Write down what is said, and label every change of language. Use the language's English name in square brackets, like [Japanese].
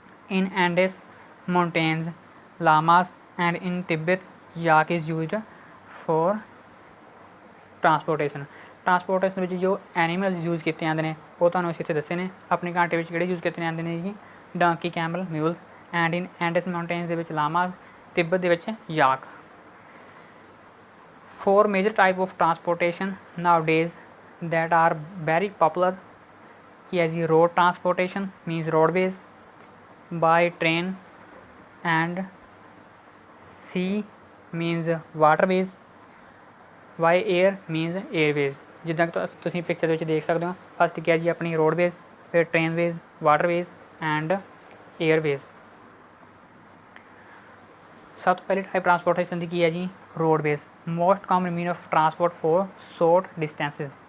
[English] In Andes mountains llamas and in Tibet yak is used for transportation. [Punjabi] Transportation ਵਿੱਚ ਜੋ animals use ਕੀਤੇ ਜਾਂਦੇ ਨੇ ਉਹ ਤੁਹਾਨੂੰ ਅਸੀਂ ਇੱਥੇ ਦੱਸੇ ਨੇ। ਆਪਣੀ ਕੰਟਰੀ ਵਿੱਚ ਕਿਹੜੇ ਯੂਜ਼ ਕੀਤੇ ਜਾਂਦੇ ਨੇ ਜੀ donkey, Camel, ਮਿਊਲਸ [English] and in Andes mountains [Punjabi] ਦੇ ਵਿੱਚ ਲਾਮਾਸ, ਤਿੱਬਤ ਦੇ ਵਿੱਚ York. [English] 4 major type of transportation nowadays that are very popular [Punjabi] ਕੀ ਹੈ ਜੀ [English] road transportation means roadways, by train and sea means waterways, by air means airways। [Punjabi] ਜਿੱਦਾਂ ਕਿ ਤੁਸੀਂ picture ਵਿੱਚ ਦੇਖ ਸਕਦੇ ਹੋ ਫਸਟ ਕੀ ਹੈ ਜੀ ਆਪਣੀ roadways, ਫਿਰ trainways, waterways and airways। ਸਭ ਤੋਂ ਪਹਿਲੀ ਟਾਈਪ ਟਰਾਂਸਪੋਰਟੇਸ਼ਨ ਦੀ ਕੀ ਹੈ ਜੀ roadways. [English] Most common mean of transport for short distances.